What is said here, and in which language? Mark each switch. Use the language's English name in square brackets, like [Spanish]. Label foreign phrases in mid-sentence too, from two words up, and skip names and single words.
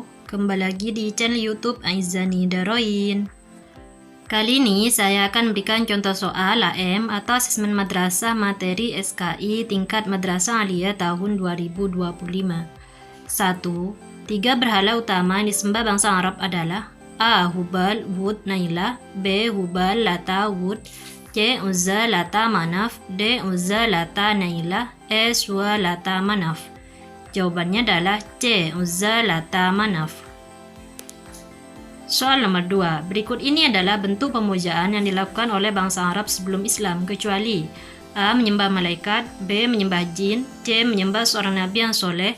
[Indonesian] Kembali lagi di channel YouTube Aizani Daroin. Kali ini saya akan memberikan contoh soal AM atau asesmen madrasah materi SKI tingkat Madrasah Aliyah tahun 2025. 1. Tiga berhala utama yang disembah bangsa Arab adalah A. Hubal, Wud, Nailah. B. Hubal, Lata, Wud. C. Uzza, Lata, Manaf. D. Uzza, Lata, Nailah. E. Suwa, Lata, Manaf. Jawabannya adalah C. Uzza, Lata, Manaf. Soal nomor 2. Berikut ini adalah bentuk pemujaan yang dilakukan oleh bangsa Arab sebelum Islam kecuali A. Menyembah malaikat. B. Menyembah jin. C. Menyembah seorang nabi yang soleh.